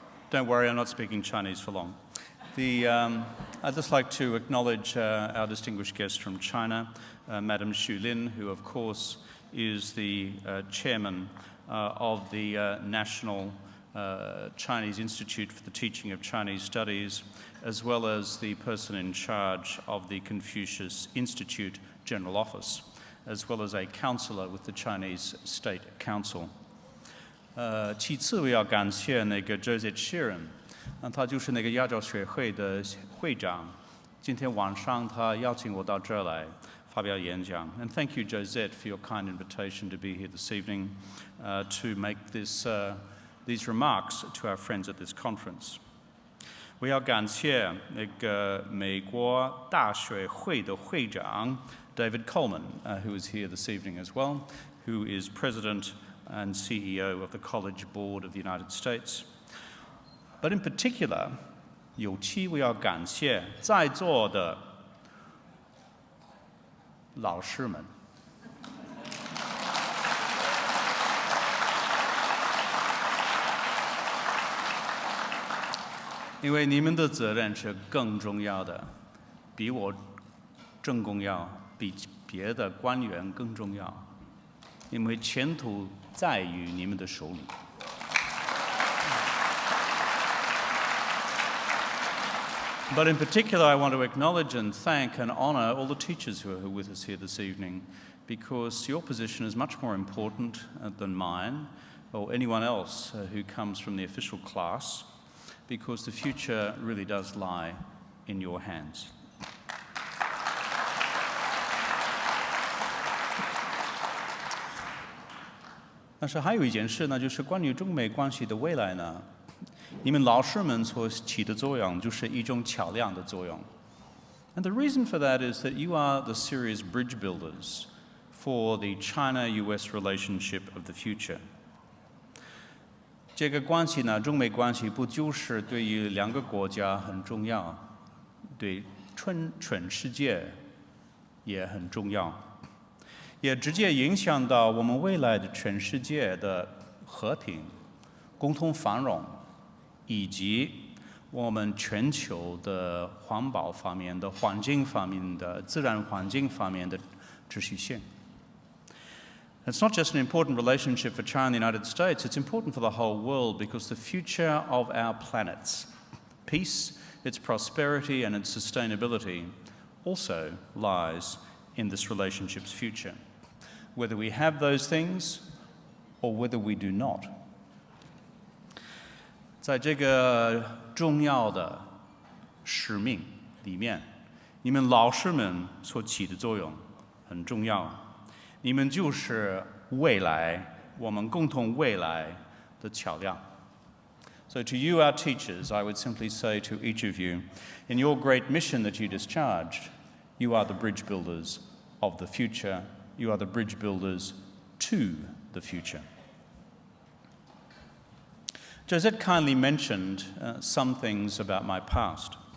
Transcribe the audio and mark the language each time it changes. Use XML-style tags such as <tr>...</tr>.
<en>Don't worry, I'm not speaking Chinese for long. I'd just like to acknowledge our distinguished guest from China, Madam Xu Lin, who of course is the chairman of the National Chinese Institute for the Teaching of Chinese Studies, as well as the person in charge of the Confucius Institute General Office, as well as a counselor with the Chinese State Council.</en> <zh>其次，我要感谢那个 Joseph Sheeran， 他就是那个亚洲学会的会长。今天晚上他邀请我到这儿来发表演讲。</zh> <en>And thank you, Josette, for your kind invitation to be here this evening to make these remarks to our friends at this conference.</en> <zh>我要感谢那个美国大学会的会长</zh> <en>David Coleman, who is here this evening as well, who is President and CEO of the College Board of the United States. But in particular,</en> <zh>尤其我要感谢在座的老师们。因为你们的责任是更重要的，比我更重要，比别的官员更重要，因为前途在于你们的手里。</zh> <en>But in particular, I want to acknowledge and thank and honor all the teachers who are with us here this evening, because your position is much more important than mine or anyone else who comes from the official class, because the future really does lie in your hands.</en> <zh>但是还有一件事呢，就是关于中美关系的未来呢，你们老师们所起的作用就是一种桥梁的作用。</zh> <en>And the reason for that is that you are the serious bridge builders for the China-US relationship of the future.</en> <zh>这个关系呢，中美关系不就是对于两个国家很重要，对全世界也很重要，也直接影响到我们未来的全世界的和平、共同繁荣，以及我们全球的环保方面的、环境方面的、自然环境方面的秩序性。</zh> <en>It's not just an important relationship for China and the United States, it's important for the whole world, because the future of our planets, peace, its prosperity and its sustainability also lies in this relationship's future, whether we have those things or whether we do not.</en> <zh>在这个重要的使命里面，你们老师们所起的作用很重要。你们就是未来，我们共同未来的桥梁。</zh> <en>So to you, our teachers, I would simply say to each of you, in your great mission that you discharged, you are the bridge builders of the future. You are the bridge builders to the future. Josette kindly mentioned some things about my past.</en>